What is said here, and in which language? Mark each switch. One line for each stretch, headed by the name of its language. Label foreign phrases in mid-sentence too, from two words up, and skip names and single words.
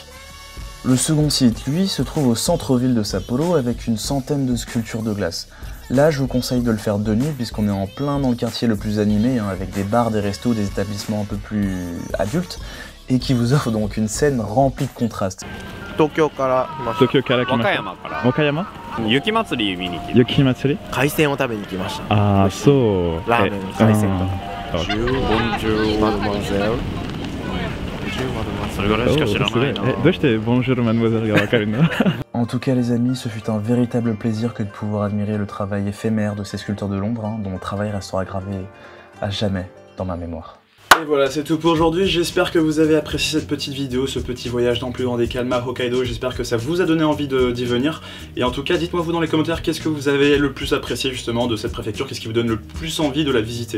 French: Le second site, lui, se trouve au centre-ville de Sapporo avec une centaine de sculptures de glace. Là, je vous conseille de le faire de nuit puisqu'on est en plein dans le quartier le plus animé, avec des bars, des restos, des établissements un peu plus adultes, et qui vous offre donc une scène remplie de contrastes.
Japanese: Tokyoから来ました。和歌山？雪祭り見に来て。雪祭り？海鮮を食べに来ました。ああ、そう。ラーメン、海鮮と。
French: Bonjour mademoiselle。
Japanese: それぐらいしか知らないな。どうして
French: Bonjour mademoiselle
Japanese: がわかるの？
French: En tout cas les amis, ce fut un véritable plaisir que de pouvoir admirer le travail éphémère de ces sculpteurs de l'ombre, dont le travail restera gravé à jamais dans ma mémoire. Et voilà, c'est tout pour aujourd'hui. J'espère que vous avez apprécié cette petite vidéo, ce petit voyage dans le plus grand des calmes à Hokkaido. J'espère que ça vous a donné envie d'y venir. Et en tout cas, dites-moi vous dans les commentaires qu'est-ce que vous avez le plus apprécié justement de cette préfecture, qu'est-ce qui vous donne le plus envie de la visiter.